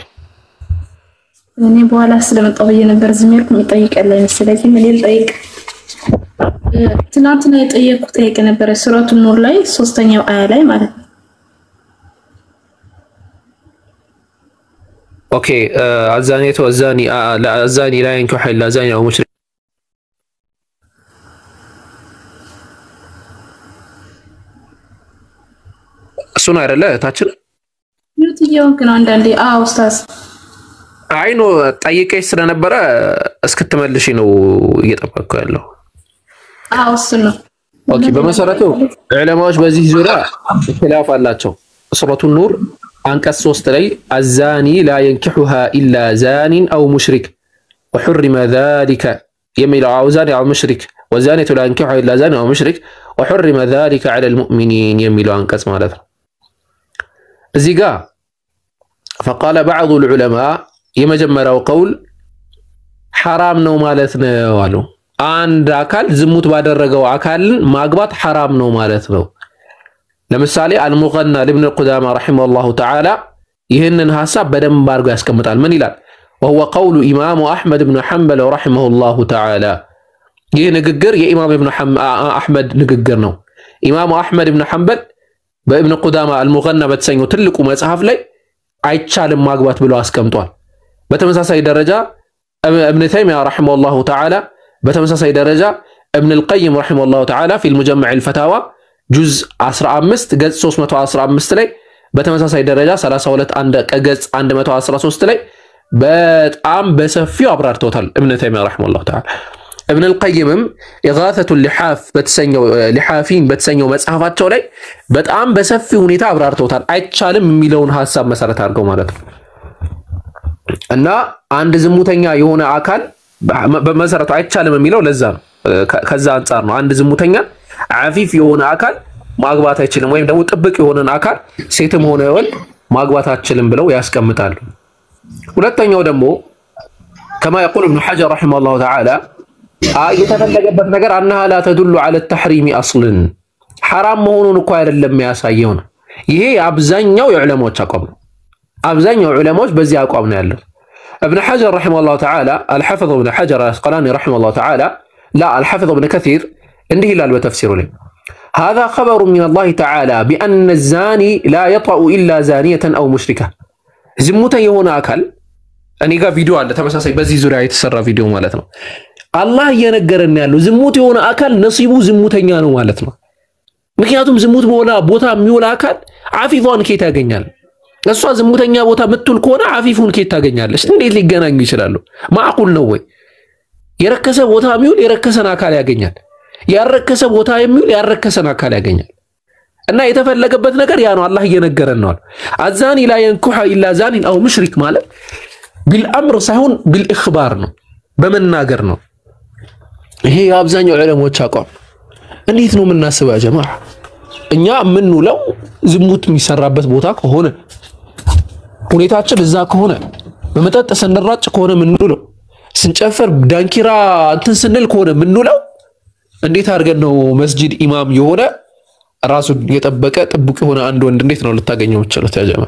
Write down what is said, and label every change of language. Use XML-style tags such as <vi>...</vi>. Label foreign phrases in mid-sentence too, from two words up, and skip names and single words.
<am>እኔ በኋላ ስለመጣሁ ነበር ዝም ያልኩ የሚጠይቀለኝ ስለዚህ ምን ልጠይቅ? ትናንትና የጠየቅኩት ጥያቄ ነበር ሱረቱ ኑር ላይ 3ኛው አያ ላይ ማለት ነው። ኦኬ አዛኒቱ አዛኒ ለአዛኒ</am> <ar>لا ينكح الا زاني او مشرك</ar> <am>እሱን አይደለ ታችን ይሁን ግን አንዳንዴ ኡስታዝ አይኖ ጠይቀሽ ስለነበረ እስክትመልሺ ነው እየጠበቅኩ ያለው። እሱ ነው። ኦኬ በመሰረቱ ዑለማዎች በዚህ ዙሪያ ኺላፍ አላቸው። ሱረቱ ኑር አንቀጽ 3 ላይ አዛኒ</am> <ar>لا ينكحها الا زان او مشرك وحرم ذلك</ar> <am>የሚለው አውዛኒ</am> <ar>او مشرك وزانية لا ينكحها الا زان او مشرك وحرم ذلك على المؤمنين</ar> <am>የሚለው አንቀጽ ማለት ነው። እዚህ ጋር</am> <ar>فقال بعض العلماء</ar> <am>የመጀመሪያው ቀውል حرام ነው ማለት ነው አሉ። አንድ አካል ዝሙት ባደረገው አካልን ማግባት حرام ነው ማለት ነው። ለምሳሌ አልሙገና ለኢብኑ ቁዳማ ረሂመሁላሁ ተዓላ ይህንን ሐሳብ በደንብ አድርጎ ያስቀምጣል። ምን ይላል?</am> <ar>وهو قول امام احمد بن حنبل رحمه الله تعالى</ar> <am>ይህ ንግግር የኢማም ኢብኑ አህመድ ንግግር ነው። ኢማሙ አህመድ ኢብኑ ሐንበል በኢብኑ ቁዳማ አልሙገና በተሰኘው ትልቁ መጽሐፍ ላይ አይቻልም ማግባት ብሎ አስቀምጧል። በተመሳሳይ ደረጃ ኢብኑ ተይሚያ ረሂመሁላሁ ተዓላ፣ በተመሳሳይ ደረጃ ኢብኑ አልቀይም ረሂመሁላሁ ተዓላ</am> <ar>في المجمع الفتاوى</ar> <am>ጁዝ 15 ገጽ 315 ላይ በተመሳሳይ ደረጃ 32 ገጽ 113 ላይ በጣም በሰፊው አብራርተውታል ኢብኑ ተይሚያ ረሂመሁላሁ ተዓላ። ኢብኑ አልቀይምም ኢጋተቱ ሊሓፍ በተሰኘው መጽሐፋቸው ላይ በጣም በሰፊው ሁኔታ አብራርተውታል። አይቻልም የሚለውን ሐሳብ መሰረት አድርገው ማለት ነው። እና አንድ ዝሙተኛ የሆነ አካል በመሰረቱ አይቻልም የሚለው ለዛ ነው። ከዛ አንፃር ነው አንድ ዝሙተኛ አፊፍ የሆነ አካል ማግባት አይችልም ወይም ደግሞ ጥብቅ የሆነን አካል ሴትም ሆነ ወንድ ማግባት አይችልም ብለው ያስቀምጣሉ። ሁለተኛው ደግሞ</am> <ar>كما يقول ابن حجر رحمه الله تعالى</ar> <am>የተፈለገበት ነገር</am> <ar>انها لا تدل على التحريم اصلا</ar> <am>حرام መሆኑን እኮ አይደለም የሚያሳየው ነው። ይሄ አብዛኛው የዑለማዎች አቋም ነው። አብዛኛው ዑለማዎች በዚህ አቋም ነው ያለው።</am> <ar>ابن حجر رحمه الله تعالى الحافظ ابن حجر العسقلاني رحمه الله تعالى لا الحافظ ابن كثير</ar> <am>እንዲህ ይላል በተፍሲሩ ላይ</am> <ar>هذا خبر من الله تعالى بأن الزاني لا يطأ إلا زانية أو مشركة</ar> <am>ዝሙተ የሆነ አካል እኔ ጋር ቪዲዮ አለ ተመሳሳይ በዚህ ዙሪያ የተሰራ ቪዲዮ ማለት ነው። አላህ እየነገረን ያለው ዝሙት የሆነ አካል ነሲቡ ዝሙተኛ ነው ማለት ነው። ምክንያቱም ዝሙት ቦታ የሚውል አካል አፊፏን ከየት ያገኛል? እሷ ዝሙተኛ ቦታ ምትውል ከሆነ አፊፉን ከየት ታገኛለች? እንዴት ሊገናኙ ይችላሉ? ማዕቁል ነው ወይ? የረከሰ ቦታ የሚውል የረከሰን አካል ያገኛል። ያረከሰ ቦታ የሚውል ያረከሰን አካል ያገኛል። እና የተፈለገበት ነገር ያ ነው። አላህ እየነገረን ነው። አዛኒ</am> <ar>لا ينكح الا زان او مشرك</ar> <am>ማለት بالامر ሳይሆን بالاخبار ነው፣ በመናገር ነው። ይሄ የአብዛኛው ዑለሞች አቋም። እንዴት ነው የምናስበው ያ ጀማዓ? እኛ የምንውለው ዝሙት የሚሰራበት ቦታ ከሆነ ሁኔታችን እዛ ከሆነ በመጠጥ ስንራጭ ከሆነ የምንውለው ስንጨፈር ዳንኪራ እንትን ስንል ከሆነ የምንውለው እንዴት አድርገን ነው መስጂድ ኢማም የሆነ ራሱን የጠበቀ ጥብቅ የሆነ አንድ ወንድ እንዴት ነው ልታገኘው የምትችሉት ያ ጀማዓ?</am>